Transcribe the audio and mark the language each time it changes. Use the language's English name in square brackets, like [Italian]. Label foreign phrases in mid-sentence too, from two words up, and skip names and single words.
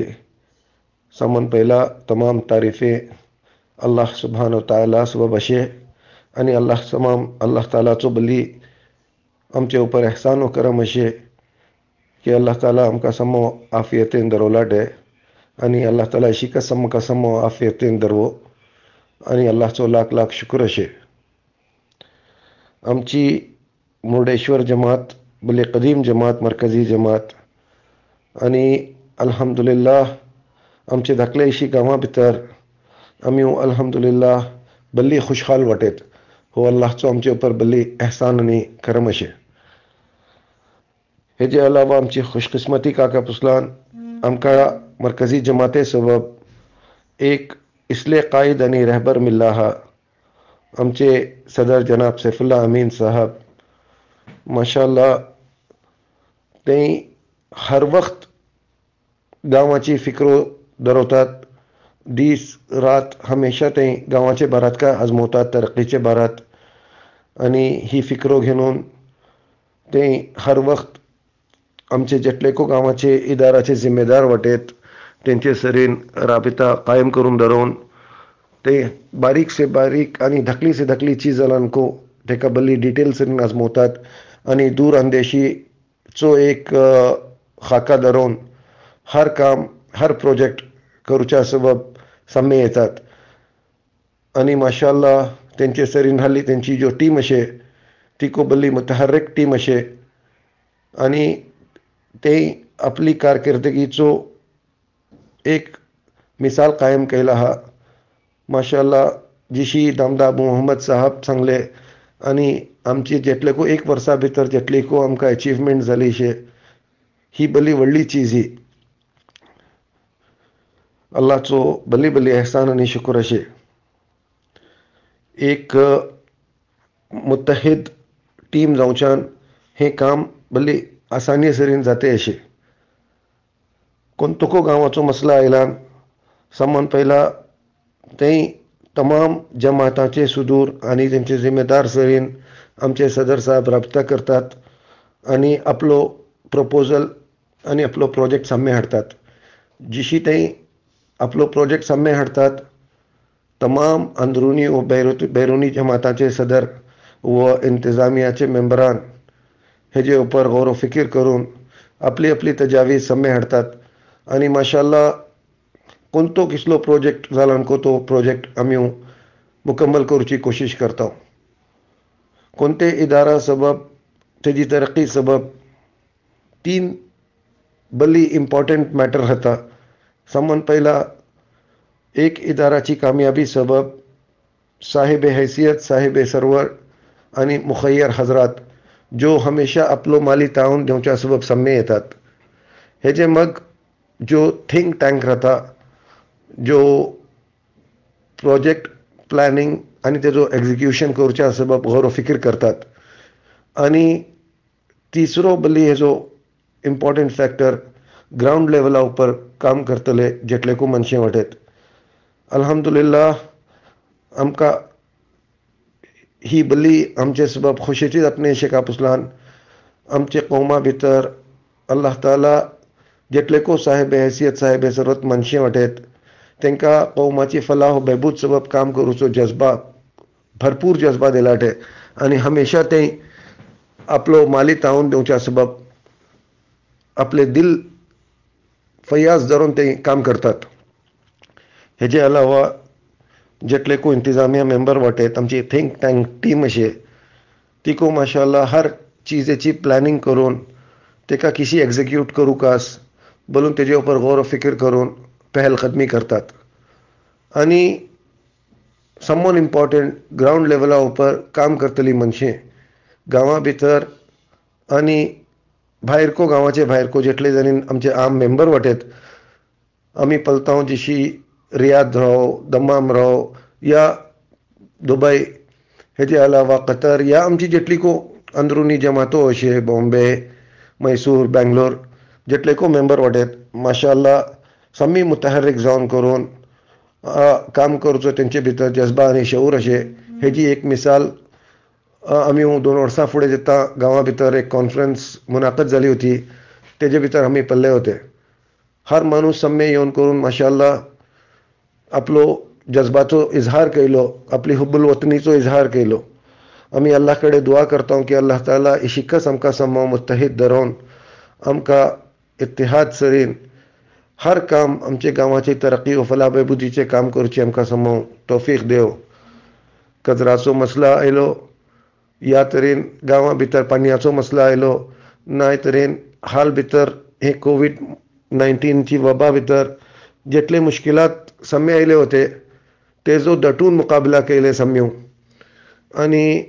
[Konkani] सामान पहिला तमाम तारीफे अल्लाह सुब्हानहू ताला सबब अशे आणि अल्लाह तालाचो बल्ली आमचे उपर एहसान व करम अशे की अल्लाह ताला आमकां समो आफियतेन दवरलाटे आणि अल्लाह ताला शिकस आमकां समो आफियतेन दवरवो आणि अल्लाहचो लाख लाख शुक्र अशे। आमची मुर्डेश्वर जमात बल्ली कदीम जमात, मरकजी जमात आणि अल्हम्दुलिल्लाह आमचे धाकलेशी गांवां भितर आमी अल्हम्दुलिल्लाह बल्ली खुशहाल वाटेत। हो अल्लाहचो आमचे उपर बल्ली एहसान आनी करम अशे। हेजे अलावा आमची खुशकिस्मती काका पुसलान आमकां मरकजी जमाते सबब एक इसले कायद आणि रहबर मिल्ला हा। आमचे सदर जनाब सैफुल्लाह अमीन साहब माशाअल्लाह ते हर वक्त गांवाची फिक्रो दरवतात, दीस रात हमेशा ते गांवाचे बारात का आजमवतात, तरक्कीचे बारात आणि ही फिक्रो घेऊन ते हर वक्त आमचे जेटलेको गांवाचे इदाराचे जिम्मेदार वाटेत तेंचे सरीन राबिता कायम करून दवरून ते बारीक से बारीक आणि धकली से धकली चीजांको तेका बल्ली डिटेल सरीन आजमवतात आणि दूर अंदेशीचो एक खाका दवरून हर काम हर प्रोजेक्ट करूच्या सबब सामने येतात आणि माशाअल्लाह तेंचे सरीन हाली तेंची जो टीम अशे ती को बल्ली मुतहर्रिक टीम अशे आणि ते आपली कारकिर्दगीचो एक मिसाल कायम केला हा। माशाअल्लाह जिशी दामदा अबू मोहम्मद साहब सांगले आणि आमची जेटलेको 1 वर्सा भितर जेटलीको आमकां अचिवमेंट जाली शे ही बल्ली व्हडली चीज ही। अल्लाहचो बल्ली बल्ली एहसान आणि शुक्र अशे। एक मुत्तहिद टीम जावच्यान हे काम बल्ली आसानी सरीन जाते अशे। कोणतको गांवाचो मसला आयलान सामान पहिला ते तमाम जमाताचे सुदूर आणि तेंचे जिम्मेदार सरीन आमचे सदर साहब राबता करतात आणि आपलो प्रपोजल आणि आपलो प्रोजेक्ट सामने हाडतात। जिशी ते आपलो प्रोजेक्ट सामने हाडतात तमाम अंदरुनी व बैरूनी जमाताचे सदर व इंतजामियाचे मेंबरान हेजे उपर गौर फिकीर करून आपली आपली तजावीज सामने हाडतात आणि माशाअल्लाह कोणतो किसलो प्रोजेक्ट जालानको तो प्रोजेक्ट आमी मुकम्मल करूची कोशिश करता। कोणते इदारा सबब तेजी तरक्की सबब 3 बल्ली [English] important matter [Konkani] जाता। सामान पहिला एक इदाराची कामयाबी सबब साहिब हैसियत, साहिब सरवर आणि मुखय्यर हजरात जो हमेशा आपलो माली ताउन देवच्या सबब सामने येतात। हेजे मग जो [English] think tank [Konkani] राहता जो [English] project planning [Konkani] आणि तेजो एक्झिक्युशन करच्या सबब गौर फिकीर करतात आणि तिसरो बल्ली हेजो [English] important factor ground [Konkani] लेवला उपर काम करतले जेटलेको मनशे वाटेत। अल्हम्दुलिल्लाह आमकां ही बल्ली आमचे सबब खुशेची जातली अशें कापुसलान आमचे कौमा भितर अल्लाह ताला जेटलेको साहेब हैसियत साहेब सरवत मनशे वाटेत तेंकां कौमाची फलाह व बेहबूद सबब काम करूचो जज्बा भरपूर जज्बा दिलाटे आणि हमेशा ते आपलो माली ताउन देवच्या सबब आपले दिल फयाज धरून ते काम करतात। हेजे अलावा जेटले को इंतजामिया मेंबर वटेत आमची [English] think tank team [Konkani] अशे तिको माशाल्लाह हर चीजेची प्लॅनिंग करून तेका कशी एक्झिक्यूट करू कास बोलून तेजे उपर गौर फिक्र करून पहलकदमी करतात आणि समवन [English] important ground [Konkani] लेवला उपर काम करतली मनशे गांवा भितर आणि भायरको गांवाचे भायरको जेटले जणी आमचे आम मेंबर वटेत आमी पलतांव जशी रियाद राहो दमाम राहो या दुबई हेजे अलावा कतर या आमची जेटली को अंदरुनी जमातो अशे बॉम्बे मैसूर बेंगलोर जेटले को मेंबर वटेत माशाल्लाह समी मुतहर्रिक जावन करून काम करचो तेंचे भितर जज्बा आनी शऊर अशे हेजी एक मिसाल आमी 2 वर्सां फुडें जेता गांवा भितर एक कॉन्फरन्स मुनाकद जाली होती तेजे भितर आमी पल्ले होते हर माणूस सम्मे येवन करून माशाल्लाह आपलो जज्बाचो इजहार केलो आपली हुब्बुल वतनीचो इजहार केलो आमी अल्लाह कडेन दुआ करता की अल्लाह ताला इशिकस आमकां सम्मा मुत्तहीद धरून आमकां इत्तिहाद सरीन हर काम आमचे गांवाची तरक्की व फलाबेबुदीचे काम करचे आमकां सम्मा तौफीक देव कचराचो मसला आयलो या तरेन गांवा भितर पानयाचो मसला आयलो नाय तरेन हाल भितर हे कोविड-19 वबा भितर जेटले मुश्किलात सम्य आयले होते तेजो दटून मुकाबला केले सम्यो आणि